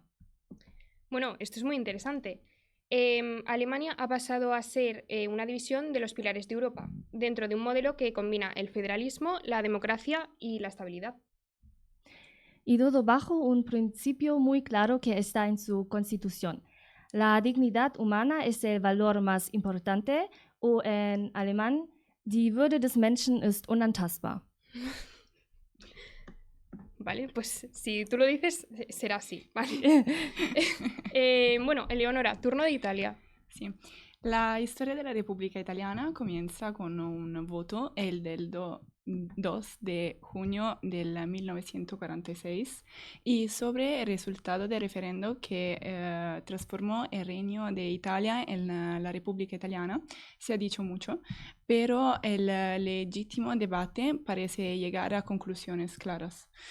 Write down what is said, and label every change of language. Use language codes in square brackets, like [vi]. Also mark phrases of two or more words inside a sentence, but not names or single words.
[es] Bueno, esto es muy interesante. Alemania ha pasado a ser una división de los pilares de Europa, dentro de un modelo que combina el federalismo, la democracia y la estabilidad. Y todo bajo un principio muy claro que está en su constitución. La dignidad humana es el valor más importante, o en alemán, [de] die Würde des Menschen ist unantastbar. [es] Vale, pues si tú lo dices, será así. Vale. Bueno, Eleonora, turno de Italia. Sì. [it] La storia della Repubblica Italiana [es] comienza con un voto, el del 2 de junio del 1946, y sobre el resultado del referendo que transformó el Reino de Italia en la República Italiana. Se ha dicho mucho, pero el legítimo debate parece llegar a conclusiones claras.